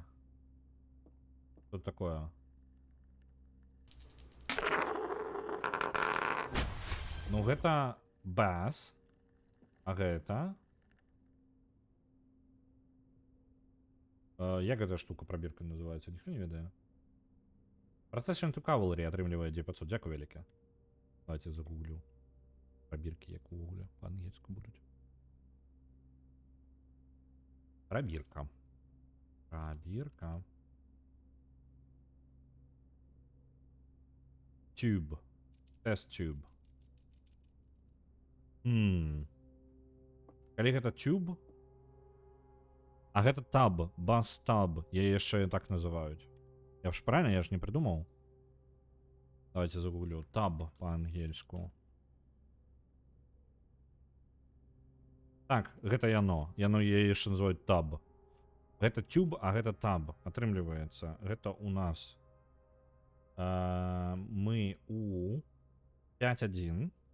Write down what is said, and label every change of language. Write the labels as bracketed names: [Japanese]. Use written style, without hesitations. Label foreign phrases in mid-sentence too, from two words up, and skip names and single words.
[Belarusian] Тут такое. Ну, гэта bass. А гэта... Як гэта штука пробірка называецца, ніхто не ведае. Procession to Cavalry атрымлівае 900, дзякую вялікі. [Russian] Давайте загуглю. [Belarusian] Пробіркі як увогуле па-ангельску будуць. Пробірка. Пробірка. [English] Tube. Test tube. [Belarusian] Калі гэта tube, а гэта таб, [English] bass tub, [Belarusian] яе яшчэ так называюць. [Russian] Я ж правильно, я ж не придумал. Давайте загуглю. Таб по-ангельску. [Belarusian] Так, гэта яно. Яно яе яшчэ называюць таб. Гэта тюб, а гэта таб. Атрымліваецца. Гэта у нас мы у 5.1.